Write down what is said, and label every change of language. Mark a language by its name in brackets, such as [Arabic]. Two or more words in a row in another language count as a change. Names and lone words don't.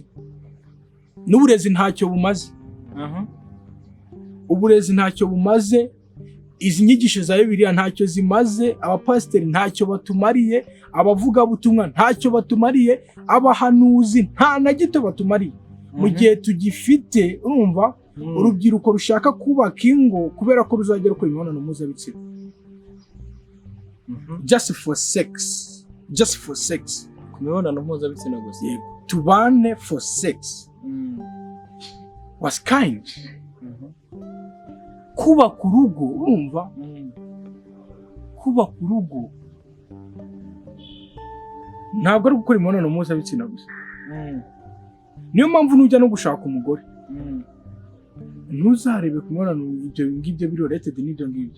[Kinyarwanda] N'uburezi ntacyo bumaze. Uburezi ntacyo bumaze, izi nyigisho za Bibiliya ntacyo zimaze, abapasiteri ntacyo batumariye, abavuga butumwa ntacyo batumariye, abahanuzi nta na gito batumariye. Mu gihe tugifite, urumva urubyiruko rushaka kubaka ingo kubera ko ruzagera ku imibonano mpuzabitsina [English] just for sex, [Kinyarwanda] ku mibonano mpuzabitsina gusa. Yego, tubane [English] for sex. Was kind. [Kinyarwanda] Kubaka urugo, urumva kubaka urugo ntabwo ari gukora imibonano mpuzabitsina gusa. Niyo mpamvu nujya no gushaka umugore ntuzarebe ku mibonano ibyo ngibyo biri related n'ibyo ngibyo.